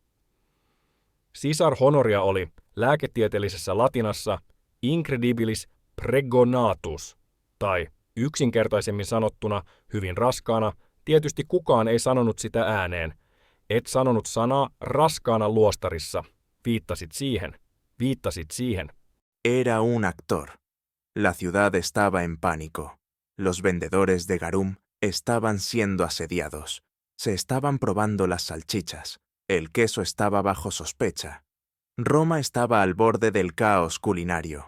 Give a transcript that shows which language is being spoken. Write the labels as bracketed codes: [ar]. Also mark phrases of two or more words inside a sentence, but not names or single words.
[fi] Sisar Honoria oli lääketieteellisessä latinassa [la] incredibilis pregonatus, [fi] tai yksinkertaisemmin sanottuna hyvin raskaana, tietysti kukaan ei sanonut sitä ääneen. Et sanonut sanaa raskaana luostarissa. Viittasit siihen. [es] Era un actor. La ciudad estaba en pánico. Los vendedores de garum estaban siendo asediados. Se estaban probando las salchichas. El queso estaba bajo sospecha. Roma estaba al borde del caos culinario.